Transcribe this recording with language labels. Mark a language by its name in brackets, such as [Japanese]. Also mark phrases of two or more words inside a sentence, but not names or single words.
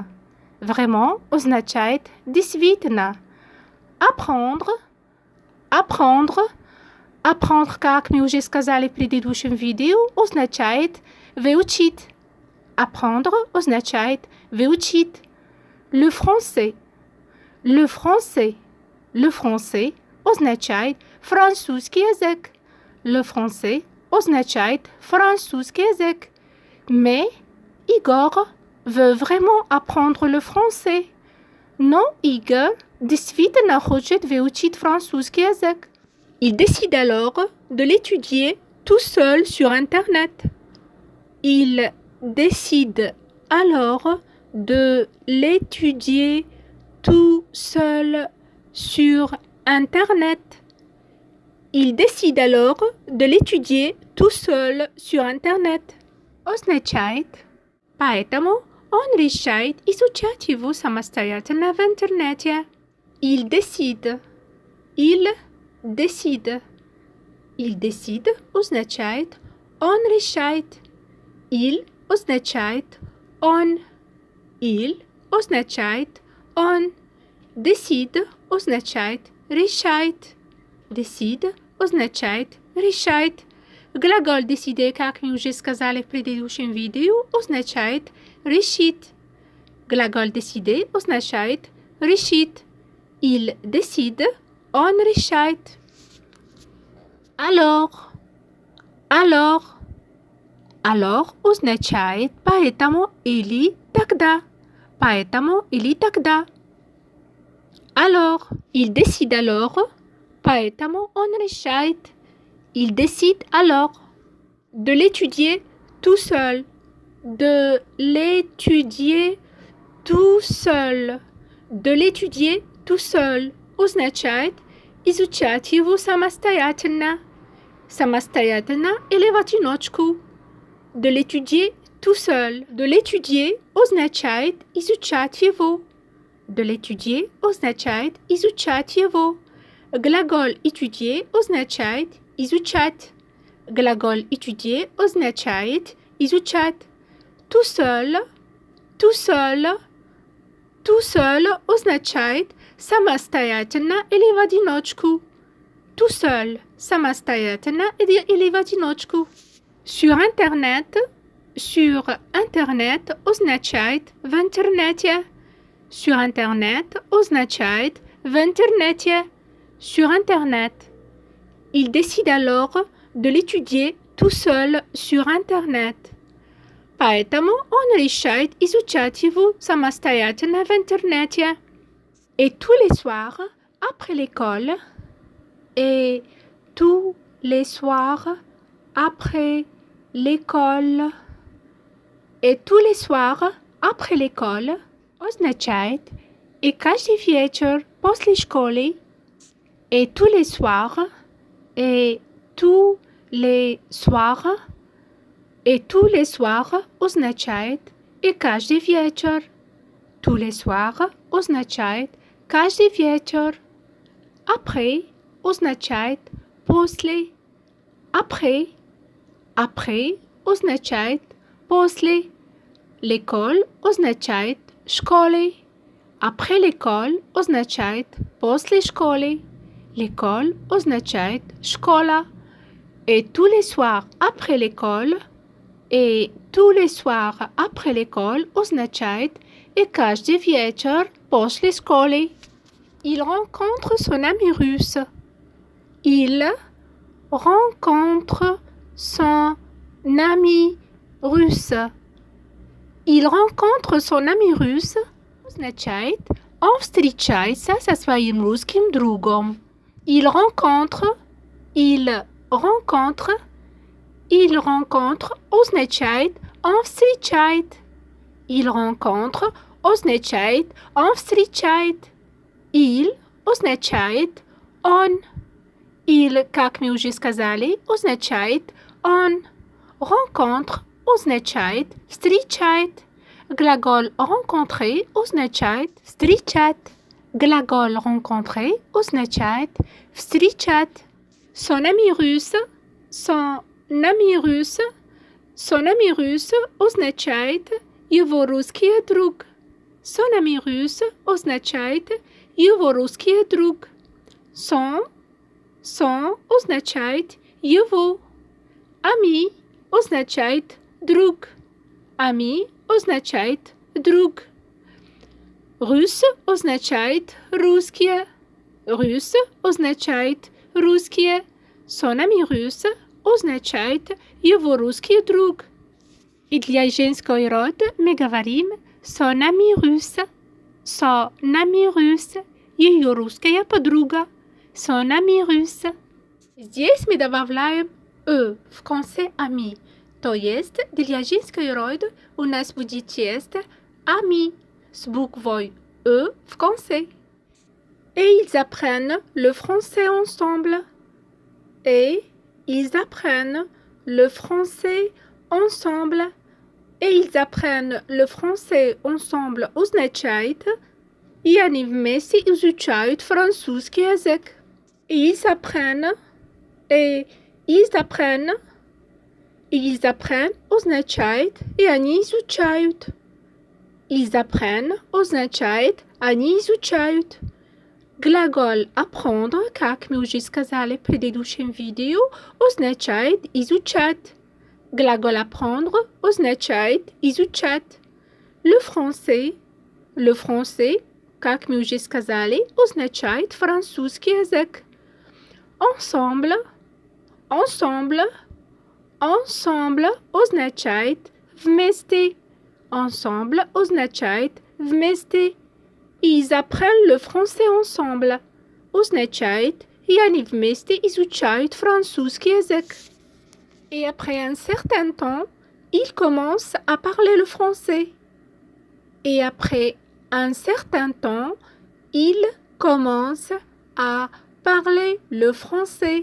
[Russian] Vraiment означает действительно. Apprendre, как мы уже сказали в предыдущем видео, означает выучить. Apprendre означает выучить. [French] Le français [Russian] означает французский язык. [French] Le français [Russian] означает французский язык. [French] Mais Igor veut vraiment apprendre le français. [Russian] Но Игорь действительно хочет выучить французский язык. [French] Il décide alors de l'étudier tout seul sur Internet. Il décide alors de l'étudier tout seul sur Internet. Il décide alors de l'étudier tout seul sur Internet. [Russian] Означает, поэтому он решает изучать его самостоятельно в интернете. [French] Il décide. Il décide [Russian] означает он решает. Il означает он. Il означает он. Décide означает решает. Décide означает решает. [French] Глагол décider, [Russian] как мы уже сказали в предыдущем видео, означает решить. Глагол décider означает решить. [French] Il décide, [Russian] он решает. Alors означает поэтому или тогда. Поэтому или тогда. [French] Alors, il décide alors, [Russian] поэтому он решает. [French] Il décide alors de l'étudier tout seul. De l'étudier tout seul. De l'étudier tout seul [Russian] означает изучать его самостоятельно. Самостоятельно или в одиночку. [French] De l'étudier tout seul. De l'étudier [Russian] означает изучать его. [French] De l'étudier [Russian] означает изучать его. Глагол étudier означает изучать. Глагол étudier означает изучать. [French] Tout seul [Russian] означает самостоятельно или в одиночку. [French] Tout seul, [Russian] самостоятельно или в одиночку. [French] Sur Internet [Russian] означает в интернете. [French] Sur Internet [Russian] означает в интернете. [French] Sur Internet. Il décide alors de l'étudier tout seul sur Internet. [Russian] Поэтому он решает изучать его самостоятельно в интернете. [French] Et tous les soirs, après l'école, et tous les soirs, après l'école, et tous les soirs, après l'école, [Russian] означает и каждый вечер после школы, [French] et tous les soirs, et tous les soirs, et tous les soirs [Russian] означает и каждый вечер. [French] Tous les soirs [Russian] означает каждый вечер. Après означает после. Après означает после. L'école означает школы. [French] Après l'école [Russian] означает после школы. L'école означает школа. [French] Et tous les soirs après l'école, et tous les soirs après l'école [Russian] означает и каждый вечер после школы. [French] Il rencontre son ami russe. Il rencontre son ami russe. Il rencontre son ami russe. [Russian] Означает он встречается со своим русским другом. [French] Il rencontre [Russian] означает он встречает. [French] Il rencontre [Russian] означает он встречает. Il означает он. Il, как мы уже сказали, означает он. Rencontre означает встречает. Глагол rencontrer означает встречать. Глагол rencontrer означает встречать. [French] Son ami russe [Russian] означает его русский друг. [French] Son ami russe [Russian] означает его русский друг. Son означает его. Ami означает друг. Ami означает друг. Russe означает русские. Russe означает русские. [French] Son ami russe [Russian] означает его русский друг. И для женской рода мы говорим [French] son ami russe. Son ami russe. [Russian] Ее русская подруга. [French] Son ami russe. [Russian] Здесь мы добавляем в конце ami. То есть для женской рода у нас будет тесто ami с буквой в конце. [French] Et ils apprennent le français ensemble. Et ils apprennent le français ensemble. Et ils apprennent le français ensemble [Russian] означает и они вместе изучают французский язык. [French] Ils apprennent [Russian] означает и они изучают. [French] Ils apprennent [Russian] означает они изучают. Глагол apprendre, как мы уже сказали в предыдущем видео, означает изучать. Глагол apprendre означает изучать. [French] Le français, [Russian] как мы уже сказали, означает французский язык. Ensemble означает вместе. Ensemble означает вместе. [French] Ils apprennent le français ensemble. [Russian] Означает и они вместе изучают французский язык. [French] Et après un certain temps, ils commencent à parler le français. Et après un certain temps, ils commencent à parler le français.